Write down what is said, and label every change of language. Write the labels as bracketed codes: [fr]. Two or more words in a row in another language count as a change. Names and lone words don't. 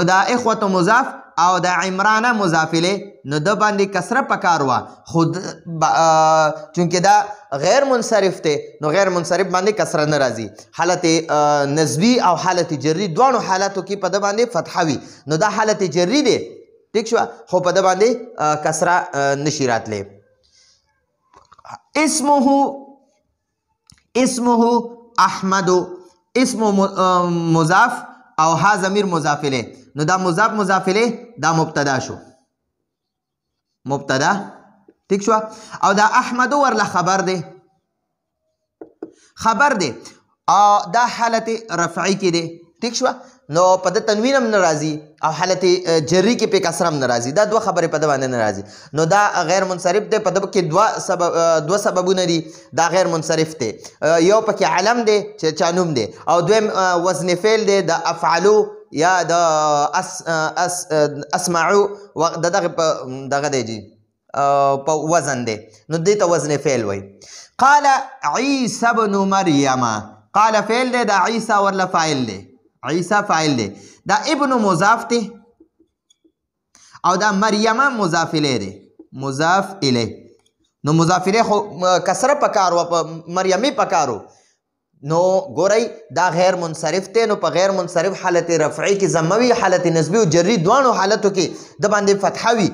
[ps] نو دا اخوة مضاف او د عمرانه مضاف الیه نو د باندې کسره پکار وه خو چونکې دا غیر منصرف دی نو غیر منصرف باندې کسره نه راځي حالت نسبی او حالت جری دواړو حالاتو کې په د باندې فتحه وي نو دا حالت جری دی ٹھیک شو خو په د باندې کسره نشي راتلی [ar] اسمه احمد [ps] اسم مضاف او ها ضمیر مضاف الیه نو دا مضاف الیه دا مبتدا شو مبتدا ٹھیک شو او دا احمد ورله خبر دی دا حالت رفعی کې دی ٹھیک شو نو په د تنوین هم ناراضي او حالت جری کې په کسره هم ناراضي دا دوه خبرې په د باندې ناراضي نو دا غیر منصرف دی په د کې دوه سببونه دي دا غیر منصرف دی یو پکې علم دی چې چا نوم دی او دویم وزن فعل دی د افعلو یا د اسمعو دغه دی جی په وزن دی نو دې ته وزن فعل وایي [ar] قال عیسی ابن مریم [ps] قال فعل دی دا عیسی ورله فاعل دی عیسی فاعل دی دا ابن مضاف دی او دا مریم مضاف الیه دی مضاف الیه نو مضاف الیه خو کسره پکار و په مریمی پکارو نو ګورئ دا غیر منصرف دی نو په غیر منصرف حالت رفعی کې ضموي حالت نسبی او جری دواړو حالتو کې د باندې فتحه وي